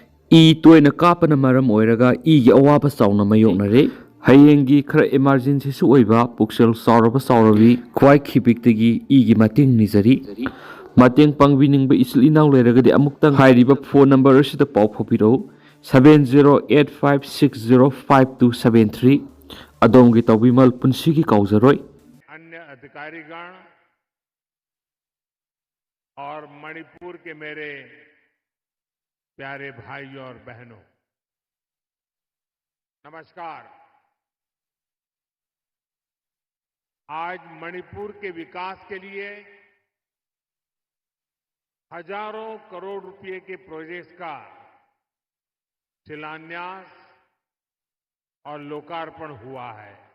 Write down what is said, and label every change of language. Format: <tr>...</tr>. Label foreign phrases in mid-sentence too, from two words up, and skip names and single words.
<mni>toina kapana maram oiraga igi awaba sauna mayoknare hayengi khara emergency su oiba puksel sauraba saurabi khwai khibikdagi igi mating nizari mateng pangbiningba isil inaw leragadi amuktang hairiba phone number asida pau phobiro 7085605273 adongi tawbimal punsigi kauzaroi</mni> <hi>अन्य अधिकारीगण और मणिपुर के मेरे प्यारे भाइयों और बहनों, नमस्कार। आज मणिपुर के विकास के लिए हजारों करोड़ रुपए के प्रोजेक्ट्स का शिलान्यास और लोकार्पण हुआ है।</hi>